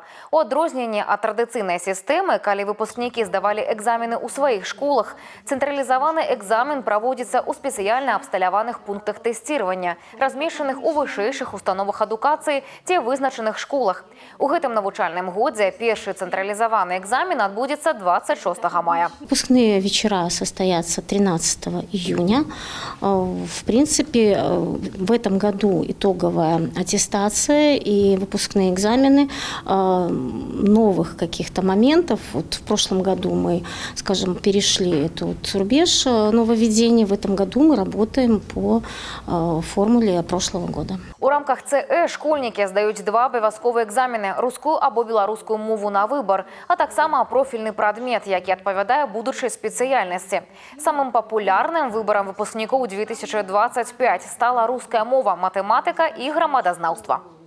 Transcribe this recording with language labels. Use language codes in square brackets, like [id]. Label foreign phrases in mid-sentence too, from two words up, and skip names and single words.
[be] У адрозненні ад традыцыйнай сістэмы, калі выпускнікі здавалі экзамены ў сваіх школах, цэнтралізаваны экзамен праводзіцца ў спецыяльна абсталяваных пунктах тэсціравання, размешчаных у вышэйшых установах адукацыі ці вызначаных школах. У гэтым навучальным годзе першы цэнтралізаваны экзамен адбудзецца 26 мая. [ru] Выпускные вечера состоятся 13 июня. В принципе, в этом году итоговая аттестация и выпускные экзамены. Новых каких-то моментов. Вот в прошлом году мы, скажем, перешли этот рубеж нововведений. В этом году мы работаем по формуле прошлого года. [be] У рамках ЦЭ школьнікі здаюць 2 абавязковыя экзамены – рускую або беларускую мову на выбор, а таксама профільны прадмет, які адпавядае будучай спецыяльнасці. Самым папулярным выбарам выпускнікоў 2025 стала руская мова, матэматыка і грамадазнаўства.